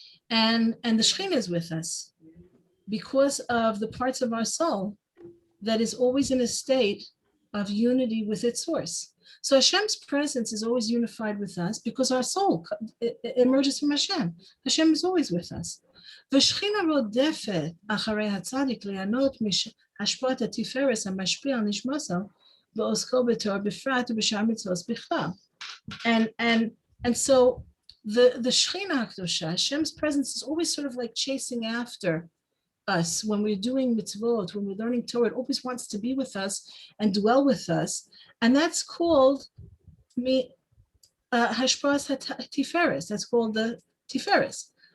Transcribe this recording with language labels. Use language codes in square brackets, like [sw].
[en] And the Shekhinah is with us because of the parts of our soul that is always in a state of unity with its source. So Hashem's presence is always unified with us because our soul emerges from Hashem. Hashem is always with us. [he] והשכינה רודפת אחרי הצדיק ליהנות מהשפעת התפארת המשפיע על נשמתו בעוסקו בתורה בפרט ובשאר מצוות בכלל. [en] And so the Shekhinah HaKdosha, Hashem's presence, is always sort of like chasing after us when we're doing mitzvot, when we're learning Torah. It always wants to be with us and dwell with us. And that's called Hashpas HaTiferes. That's called the Tiferes.